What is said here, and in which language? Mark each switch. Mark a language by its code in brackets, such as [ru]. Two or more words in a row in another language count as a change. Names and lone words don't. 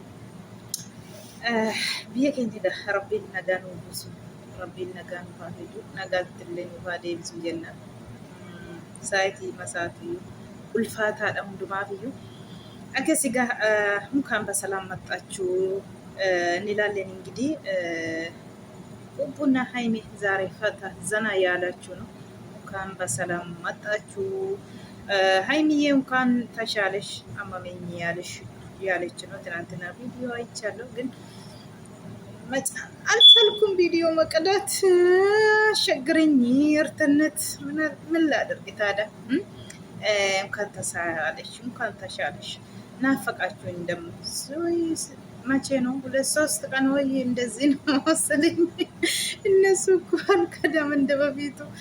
[om] Biyya keenya rabbiin nagaa nuu buusu. Rabbiin nagaa nuuf haa fidu, nagaatti illee nuuf haa deebisu jenna. Saayitii masaatii ulfaataadha hundumaafiyyuu. Akkas egaa mukaan basalaan maxxaachuu ni ilaalleen [am] እንግዲህ ቡና ሀይሚ ዛሬ ፈታ ዘና ያላችሁ ነው። እንኳን በሰላም መጣችሁ። ሀይሚዬ እንኳን ተሻለሽ አመመኝ ያለች ነው። ትናንትና ቪዲዮ አይቻለሁ ግን አልቻልኩም ቪዲዮ መቅዳት ሸግረኝ እርትነት ምን ላድርግ ታዲያ። እንኳን ተሻለሽ ናፈቃችሁኝ። ደግሞ መቼ ነው 2-3 ቀን ወይ እንደዚህ ነው መሰለኝ። እነሱ እኮ አልከዳም እንደ በፊቱ